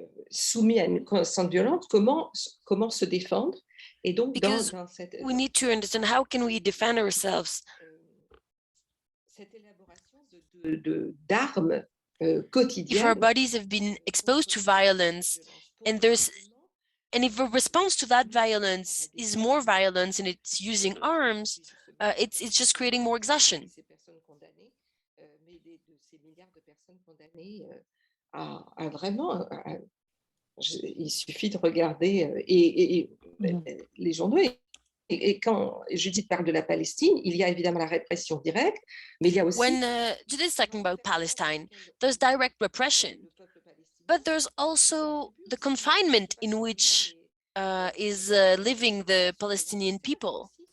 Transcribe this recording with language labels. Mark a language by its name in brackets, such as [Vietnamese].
[French] Soumis à une constante violence, comment se défendre, et donc [English] Because [French] dans cette [English] we need to understand how can we defend ourselves. [French] Cette élaboration d'armes quotidiennes. [English] If our bodies have been exposed to violence, and if a response to that violence is more violence and it's using arms, it's just creating more exhaustion. [French] Ces personnes condamnées, mais de ces milliards de personnes condamnées à vraiment, il suffit de regarder les journaux. Et quand Judith parle de la Palestine, il y a évidemment la répression directe, mais il y a aussi... [English] When Judith is talking about Palestine, there's direct repression, but there's also the confinement in which is living the Palestinian people.